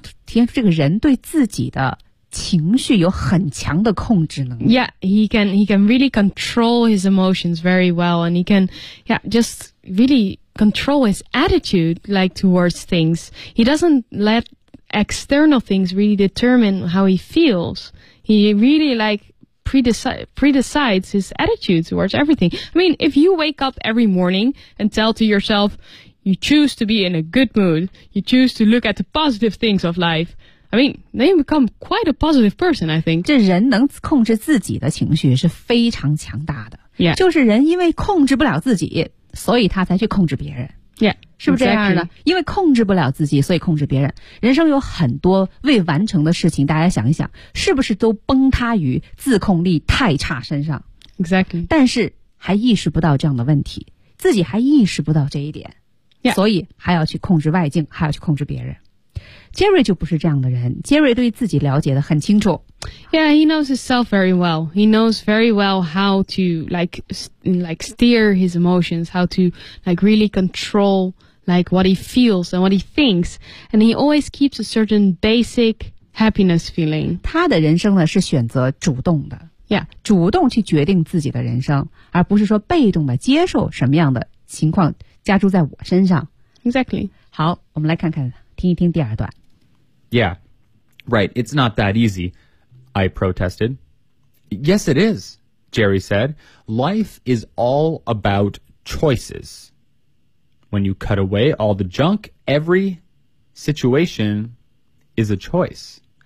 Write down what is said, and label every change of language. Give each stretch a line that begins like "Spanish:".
Chinese: 体现出这个人对自己的情绪有很强的控制能力。
English: Yeah, he can really control his emotions very well, and he can, yeah, just really control his attitude like towards things. He doesn't let external things really determine how he feels. He really like. Predecides his attitude towards everything. I mean, if you wake up every morning and tell to yourself, you choose to be in a good mood, you choose to look at the positive things of life, I mean, then you become quite a positive person, I think.
Chinese: 这人能控制自己的情绪是非常强大的。
English: Yeah.
Chinese: 就是人因为控制不了自己，所以他才去控制别人。
English: Yeah.
Chinese: 是不是这样的、
English: exactly.
Chinese: 因为控制不了自己所以控制别人。人生有很多未完成的事情，大家想一想是不是都崩塌于自控力太差身上。
English: Exactly.
Chinese: 但是还意识不到这样的问题，自己还意识不到这一点、
English: yeah.
Chinese: 所以还要去控制外境，还要去控制别人。 Jerry 就不是这样的人。Jerry 对自己了解的很清楚。
English: Yeah, he knows himself very well. He knows very well how to like steer his emotions, how to like really control like what he feels and what he thinks. And he always keeps a certain basic happiness feeling.
Chinese: 他的人生呢是选择主动的。
English: Yeah,
Chinese: 主动去决定自己的人生，而不是说被动的接受什么样的情况加注在我身上。
English: Exactly.
Chinese: 好，我们来看看。听一听第二段。
English: Yeah, right, it's not that easy, I protested. Yes, it is, Jerry said. Life is all about choices. When you cut away all the junk, every situation is a choice.